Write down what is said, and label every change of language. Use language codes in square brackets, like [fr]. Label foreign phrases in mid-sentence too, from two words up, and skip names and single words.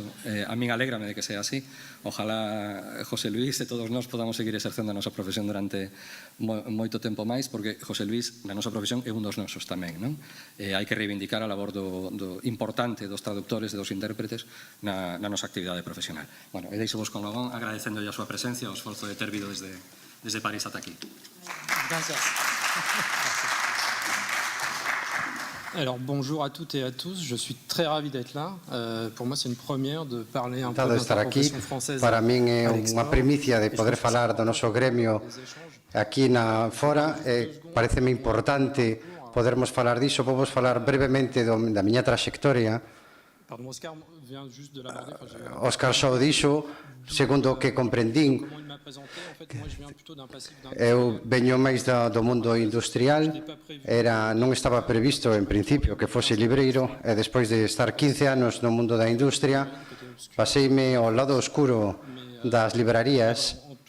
[gl] A min alégrame de que sea así. Ojalá José Luis e todos nós podamos seguir exercendo a nosa profesión durante moito tempo máis, porque José Luis, na nosa profesión, é un dos nosos tamén, non? Hai que reivindicar a labor importante dos traductores e dos intérpretes na nosa actividade profesional. Bueno, e deixo vos con Logón agradecendo a súa presencia, o esforzo de ter vido desde París ata aquí. Gracias. [fr] Alors bonjour à toutes et à tous, je suis très ravi d'être là. Pour moi c'est une première de parler un peu de l'interprofession française. [gl] Para min é unha primicia de poder falar do noso gremio aquí na fora. Pareceme importante podermos falar diso. Vamos falar brevemente da miña traxectoria. Óscar xa o dixo, segundo o que comprendín, eu veño máis do mundo industrial, non estaba previsto en principio que fose libreiro, e despois de estar 15 anos no mundo da industria, paseime ao lado oscuro das librarías,